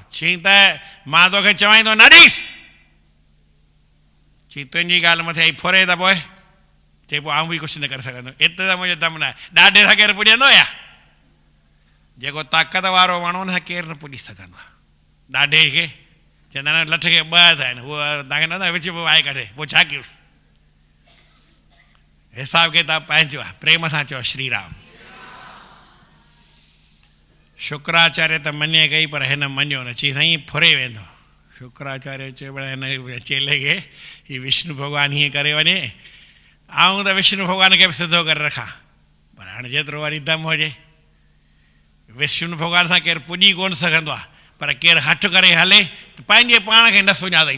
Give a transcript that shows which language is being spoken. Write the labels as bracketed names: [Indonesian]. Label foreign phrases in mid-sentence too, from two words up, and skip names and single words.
[Sindhi] चई त मां तोखे चवां थो न ॾीस, चई तुंहिंजी ॻाल्हि मथे आई फुरे त पोइ, चई पोइ आऊं बि कुझु न करे सघंदुमि, एतिरे त मुंहिंजो दम न आहे। ॾाढे सां केरु पुॼंदो या, जेको ताक़त वारो माण्हू न केरु न पुॼी सघंदो आहे। ॾाढे खे चवंदा आहिनि लठ खे ॿ हथ आहिनि, उहो तव्हांखे न विच में वाए कढे, पोइ छा कयूंसि। हिसाब किताब पंहिंजो आहे, प्रेम सां चओ श्री राम। शुक्राचार्य त मञे कई पर हिन मञियो न, चई साईं फुरे वेंदो। शुक्राचार्य चयो भला हिन चेले खे हीउ विष्णु भॻवानु हीअं करे वञे, आऊं त विष्णु भॻवान खे बि सिधो करे रखां, पर हाणे जेतिरो वरी दम हुजे। विष्णु भॻवान सां केरु पुॼी कोन सघंदो आहे, पर केरु हठ करे हले त पंहिंजे पाण खे न सुञातई।